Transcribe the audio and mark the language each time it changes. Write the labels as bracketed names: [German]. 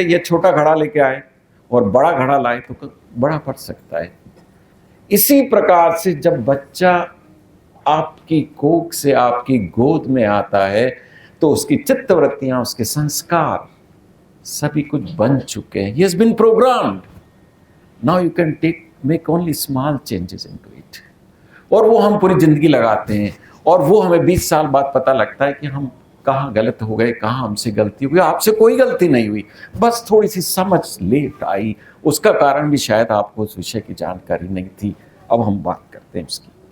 [Hindi] ये छोटा घड़ा लेके आए और बड़ा घड़ा लाए तो बड़ा पड़ सकता है। इसी प्रकार से जब बच्चा आपकी कोख से आपकी गोद में आता है, तो उसकी चित्तवृत्तियां, उसके संस्कार सभी कुछ बन चुके हैं। [English] He has been programmed. Now you can make only small changes into it. [Hindi] और वो हम पूरी जिंदगी लगाते हैं, और वो हमें 20 साल बाद पता लगता है कि हम कहाँ गलत हो गए, कहाँ हमसे गलती हो गई। आपसे कोई गलती नहीं हुई, बस थोड़ी सी समझ लेट आई। उसका कारण भी शायद आपको उस विषय की जानकारी नहीं थी। अब हम बात करते हैं उसकी।